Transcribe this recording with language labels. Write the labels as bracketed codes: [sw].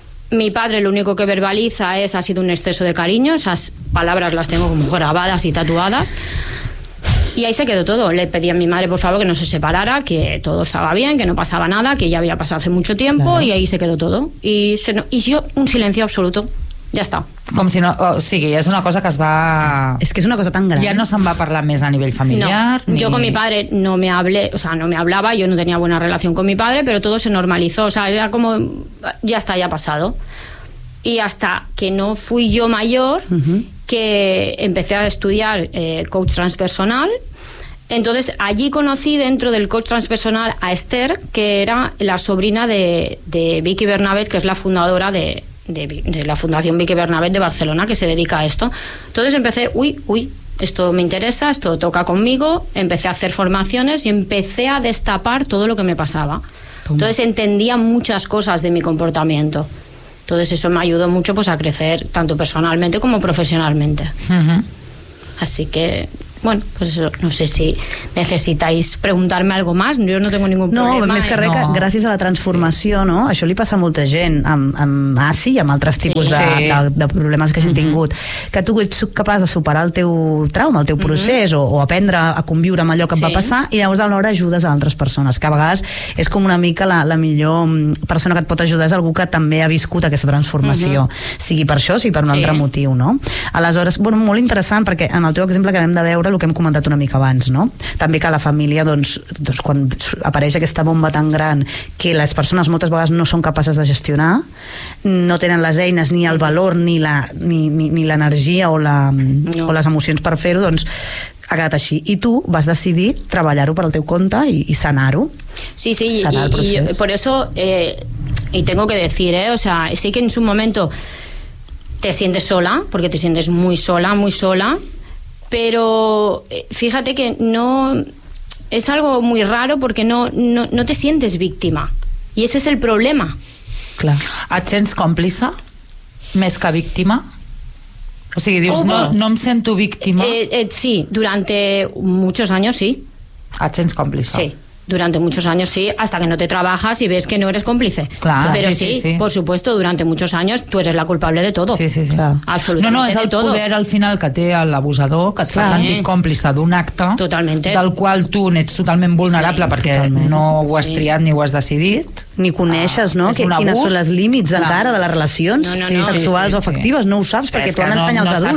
[es] Mi padre lo único que verbaliza es ha sido un exceso de cariño, esas palabras las tengo como grabadas y tatuadas, y ahí se quedó todo. Le pedí a mi madre por favor que no se separara, que todo estaba bien, que no pasaba nada, que ya había pasado hace mucho tiempo, claro. Y ahí se quedó todo, y yo un silencio absoluto, ya está. [ca] Com si no, o sigui, és una cosa que es va... És que és una cosa tan gran. Ja no se'n va parlar més a nivell familiar. [es] No, yo con mi padre no me hablé, o sea, no me hablaba, yo no tenía buena relación con mi padre, pero todo se normalizó, o sea, era como, ya está, ya ha pasado. Y hasta que no fui yo mayor, que empecé a estudiar coach transpersonal, entonces allí conocí dentro del coach transpersonal a Esther, que era la sobrina de Vicky Bernabet, que es la fundadora de la Fundación Vicky Bernabet de Barcelona, que se dedica a esto. Entonces empecé, uy, esto me interesa, esto toca conmigo, empecé a hacer formaciones y empecé a destapar todo lo que me pasaba. Toma. Entonces entendía muchas cosas de mi comportamiento. Entonces eso me ayudó mucho pues a crecer, tanto personalmente como profesionalmente. Así que Bueno, pues no sé si necessitáis preguntar-me algo més, [ca] jo no tinc ningun problema. No, més que res, que gràcies a la transformació, sí. No? Això li passa a molta gent, amb ASI i amb altres tipus de problemes que hagin tingut, que tu ets capaç de superar el teu trauma, el teu procés, o aprendre a conviure amb allò que et va passar, i llavors alhora ajudes a altres persones, que a vegades és com una mica la millor persona que et pot ajudar és algú que també ha viscut aquesta transformació, sigui per això, sigui per un altre motiu, no? Aleshores, bueno, molt interessant, perquè en el teu exemple que vam de veure el que hem comentat una mica abans, no? També que la família, doncs quan apareix aquesta bomba tan gran que les persones moltes vegades no són capaces de gestionar, no tenen les eines ni el valor ni l'energia o les emocions per fer-ho, doncs ha quedat així. I tu vas decidir treballar-ho per al teu compte i sanar-ho. [es] Sí, [ca] i per això [es] y tengo que decir, o sea, sí que en su momento te sientes sola, porque te sientes muy sola, muy sola. Pero fíjate que no es algo muy raro porque no te sientes víctima. Y ese es el problema. Claro. [ca] ¿Et sents còmplice més que víctima? O sigui, dius, no em sento víctima. [es] Sí, durante muchos años sí. [ca] ¿Et sents còmplice? Sí. [es] Durante muchos años sí, hasta que no te trabajas y ves que no eres cómplice. Claro, pero sí, por supuesto, durante muchos años tú eres la culpable de todo. Sí. Absolutamente. [ca] No, és el poder al final que té l'abusador, que et fa sentir còmplice d'un acte [es] totalmente. [ca] Del qual tu n'ets totalment vulnerable perquè no ho has triat ni ho has decidit. Ni coneixes, no? Quines són els límits encara de les relacions sexuals o afectives, no ho saps perquè t'ho han d'ensenyar els adults.